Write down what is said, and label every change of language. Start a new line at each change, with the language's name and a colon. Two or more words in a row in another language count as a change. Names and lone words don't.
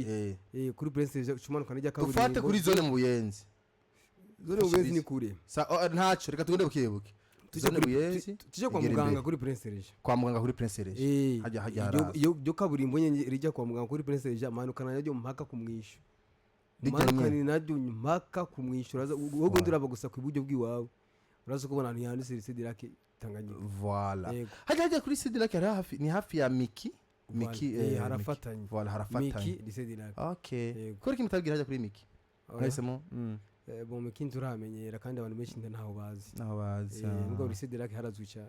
Rundi: kuri Prince Serge ucumanuka n'ijya kaburi ufate kuri zone mu Buyenzi ni kure ntacyo reka tugende bukibuke zone Buyenzi tuje kwa muganga kuri Prince Serge kwa muganga kuri Prince Serge hajya harazwi yo kaburimbo nye rijya kwa muganga kuri Prince Serge amanukana najyo mpaka kumwisho manukana najyo mpaka kumwisho wowe nduraba gusa ku iburyo bw'iwawe urazo kubona ni yanditse Lycée du Lac Tanganyika voilà hajya kuri Lycée du Lac ni hafi ya Miki harafatanye voilà harafatanye Miki Lycée du Lac okay kuri kimutabwira hajya kuri Miki nahisemo bon Miki nturamenyera kandi abantu benshi ntaho bazi ngo Lycée du Lac harazwi cyane